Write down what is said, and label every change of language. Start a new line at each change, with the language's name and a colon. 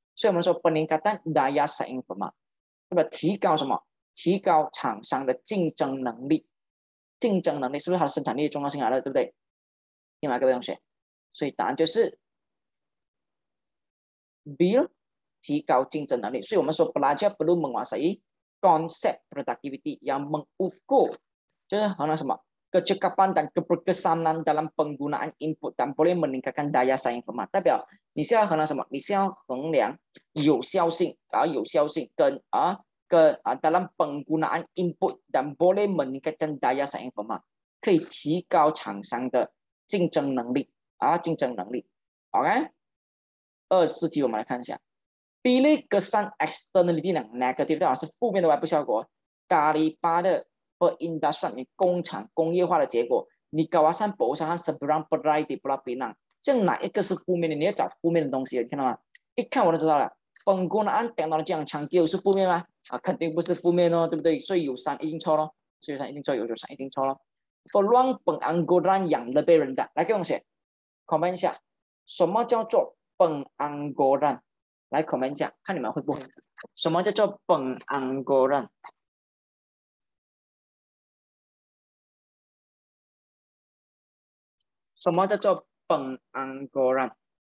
Chinese: 所以我们说
Malay: peningkatan daya saing
Chinese: 嘛，对吧？提高什么？提高厂商的竞争能力。竞争能力是不是它的生产力的重要性来了？对不对？听来各位同学，所以答案就是 B， 提高竞争能力。
Malay: 所以我们说 pelajar perlu menguasai konsep productivity yang mengukur，
Chinese: 就是衡量什么？
Malay: kecekapan dan keberkesanan dalam penggunaan input dan boleh meningkatkan daya saing firma。
Chinese: 代表你是要衡量什么？你是要衡量有效性跟
Malay: dalam penggunaan input dan boleh meningkatkan daya saing firma，
Chinese: 可以提高厂商的竞争能力。 OK， 24题我们来看一下。
Malay: Pilih kesan externality yang negatif，
Chinese: 代表是负面的外部效果。
Malay: daripada perindustrian，
Chinese: 你工厂工业化的结果，你
Malay: kawasan perusahaan seberang berai di Pulau Pinang，
Chinese: 这样哪一个是负面的？你要找负面的东西，你看到吗？一看我就知道了。
Malay: penggunaan teknologi yang canggih
Chinese: 是负面吗？肯定不是负面哦，对不对？所以有3一定错咯，所以有3一定错，有3一定错咯。
Malay: peluang pengangguran yang lebih rendah，
Chinese: 来各位同学 comment 一下，什么叫做 pengangguran？来 comment 一下，看你们会不会？什么叫做 pengangguran？什么叫做 pengangguran？